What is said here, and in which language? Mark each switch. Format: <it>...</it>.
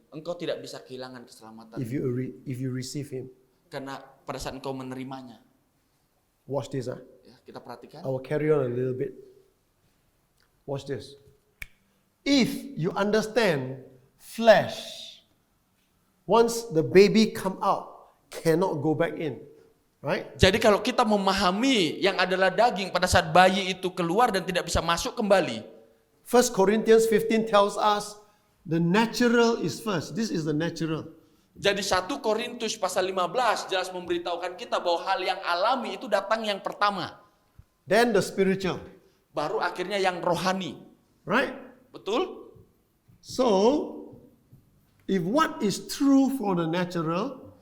<id>engkau tidak bisa kehilangan keselamatan.</id> <en>if you receive Him.</en> <id>Karena pada saat engkau menerimanya.</id> <en>Watch this.</en> <id>Ya, kita perhatikan.</id> <en>I will carry on a little bit. Watch this. If you understand flesh, once the baby come out, cannot go back in. Right?</en> <id>Jadi kalau kita memahami yang adalah daging pada saat bayi itu keluar dan tidak bisa masuk kembali.</id> <en>1 Corinthians 15 tells us the natural is first. This is the natural.</en> <id>Jadi 1 Korintus pasal 15 jelas memberitahukan kita bahwa hal yang alami itu datang yang pertama.</id> <en>Then the spiritual.</en> <id>Baru akhirnya yang rohani.</id> <en>Right?</en> <id>Betul?</id> <en>So, if what is true for the natural,</en>